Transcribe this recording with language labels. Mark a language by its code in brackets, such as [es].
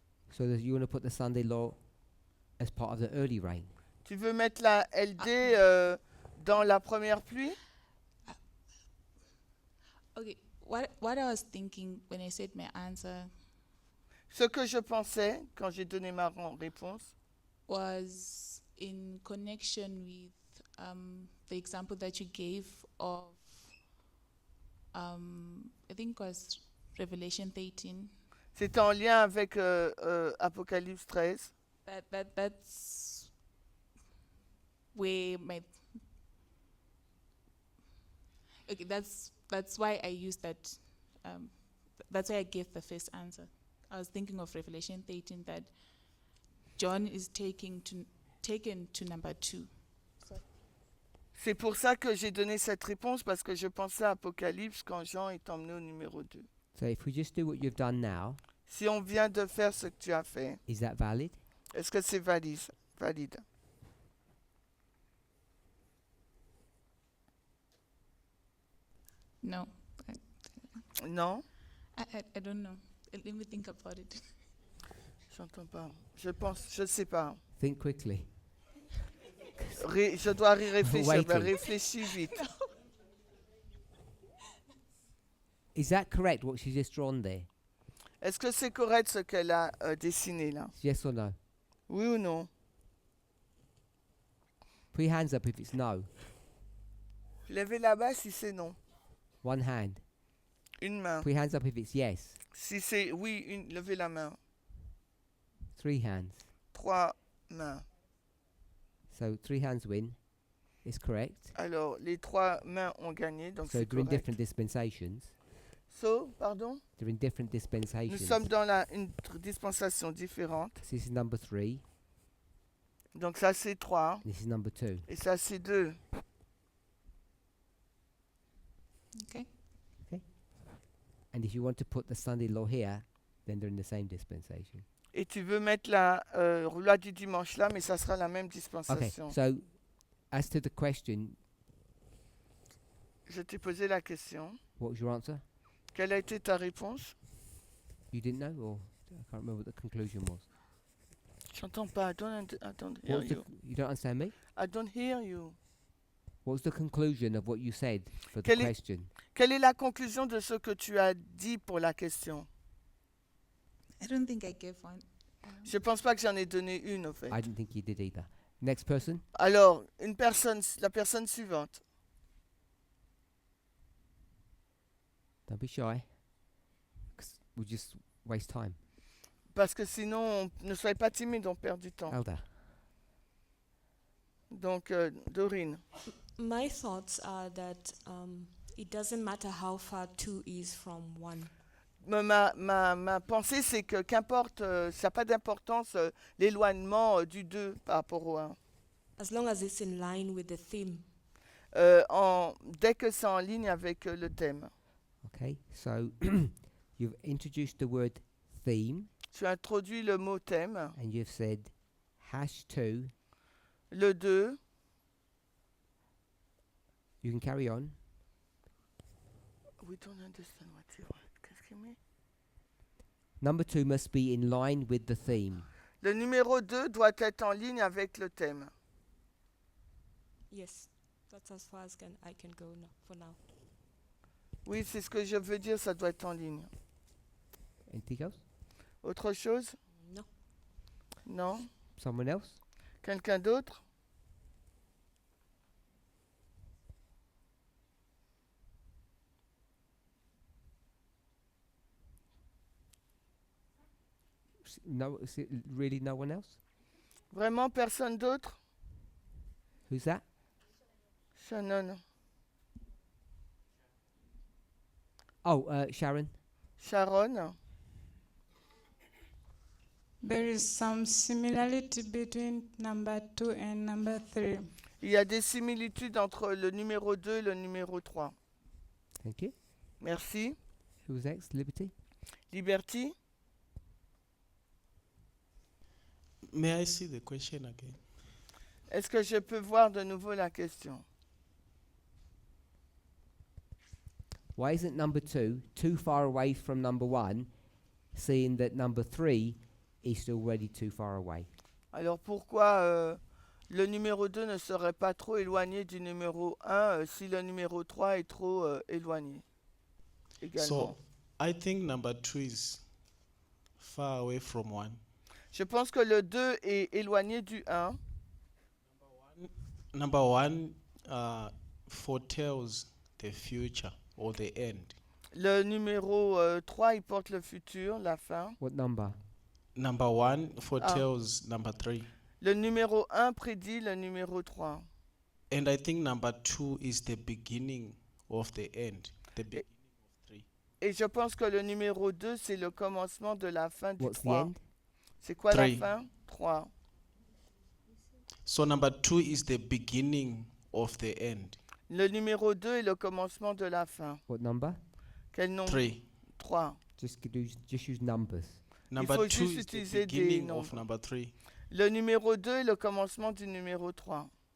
[en] So that you're going to put the Sunday law as part of the early rain. [fr] Tu veux mettre la LD dans la première pluie? [en] Okay, what I was thinking when I said my answer [fr] Ce que je pensais quand j'ai donné ma réponse, [en] was in connection with the example that you gave of, I think it was Revelation 13. [fr] c'était en lien avec Apocalypse 13. [en] That's where my okay. That's why I used that. That's why I gave the first answer. I was thinking of Revelation 13 that John is taken to number 2. [fr] C'est pour ça que j'ai donné cette réponse, parce que je pensais à Apocalypse quand Jean est emmené au numéro 2. [en] So if we just do what you've done now, [fr] Si on vient de faire ce que tu as fait, [en] is that valid? [fr] est-ce que c'est valide? [en] No, [fr] Non? [en] I don't know. Let me think about it. [fr] J'entends pas. Je sais pas. [en] Think quickly. [fr] Je dois y réfléchir. [en] Waiting. [fr] Ben, réfléchis vite. [en] Is that correct, what she's just drawn there? [fr] Est-ce que c'est correct ce qu'elle a dessiné là? [en] Yes or no? [fr] Oui ou non? [en] Put your hands up if it's no. [fr] Levez la main si c'est non. [en] One hand. [fr] Une main. [en] Put your hands up if it's yes. [fr] Si c'est oui, levez la main. [en] 3 hands. [fr] 3 mains. [en] So 3 hands win. Is correct. [fr] Alors, les 3 mains ont gagné, donc [en] So [fr] c'est [en] they're in [fr] correct. [en] different dispensations. [fr] So, pardon? [en] They're in different [fr] Nous [en] dispensations. [fr] sommes dans une dispensation différente. [en] This is number 3. [fr] Donc ça c'est 3 [en] This is number 2. [fr] et ça c'est 2. [en] Okay. And if you want to put the son-in-law here, then they're in the same dispensation. [fr] Et tu veux mettre la loi du dimanche là, mais ça sera la même [en] Okay. [fr] dispensation. [en] So, as to the question, [fr] Je t'ai posé la question. [en] what was your answer? [fr] Quelle a été ta réponse? [en] You didn't know, or I can't remember what the conclusion was. [fr] J'entends pas. [en] I don't What hear was the, you. you don't understand me? I don't hear you. What was the conclusion of what you said for the [fr] Quelle est- [en] question? [fr] Quelle est la conclusion de ce que tu as dit pour la question? [en] I don't think I gave one. [fr] Je pense pas que j'en ai donné une au fait. [en] I didn't think you did either. Next person. [fr] Alors, la personne suivante. [en] Don't be shy. 'Cause we'll just waste time. [fr] Parce que sinon, ne soyez pas timide, on perd du temps. [en] Elder. [fr] Donc, Dorine. [en] My thoughts are that it doesn't matter how far 2 is from 1. [fr] Ma pensée, c'est que qu'importe, ça n'a pas d'importance l'éloignement du 2 par rapport au 1. [en] As long as it's in line with the theme. [fr] Dès que c'est en ligne avec le thème. [en] Okay. So you've introduced the word theme, [fr] Tu as introduit le mot thème. [en] and you've said #2. [fr] Le 2, [en] You can carry on. we don't understand what you want. [fr] Qu'est-ce qu'il met? [en] Number 2 must be in line with the theme. [fr] Le numéro 2 doit être en ligne avec le thème. [en] Yes, that's as far as I can go for now. [fr] Oui, c'est ce que je veux dire, ça doit être en ligne. [en] Anything else? [fr] Autre chose? [en] No. [fr] Non? [en] Someone else? [fr] Quelqu'un d'autre? [en] No, is it really no one else? [fr] Vraiment personne d'autre? [en] Who's that? Shannon. Oh, Sharon. Sharon? There is some similarity between number 2 and number 3. [fr] Il y a des similitudes entre le numéro 2 et le numéro 3. [en] Thank you. [fr] Merci. [en] Who's next? Liberty? Liberty? May I see the question again? [fr] Est-ce que je peux voir de nouveau la question? [en] Why isn't number 2 too far away from number 1, seeing that number 3 is already too far away? [fr] Alors pourquoi le numéro 2 ne serait pas trop éloigné du numéro 1 si le numéro 3 est trop éloigné également? [en] So, I think number 2 is far away from 1. [fr] Je pense que le 2 est éloigné du 1. [en] Number 1 foretells the future or the end. [fr] Le numéro 3, il porte le futur, la fin. [en] What number? Number 1 foretells number 3. [fr] Le numéro 1 prédit le numéro 3. [en] And I think number 2 is the beginning of the end. The beginning of 3. [fr] Et je pense que le numéro 2, c'est le commencement de la fin du [en] What's the [fr] 3. [en] end? [fr] C'est quoi la [en] Three. [fr] fin? 3. [en] So number 2 is the beginning of the end. [fr] Le numéro 2 est le commencement de la fin. [en] What number? [fr] Quel nombre? [en] 3. [fr] 3. [en] Just use numbers. Number [fr] faut [en] 2 [fr] juste [en] is the [fr] utiliser des [en] beginning of [fr] nombres. [en] number 3. [fr] Le numéro 2 est le commencement du numéro 3.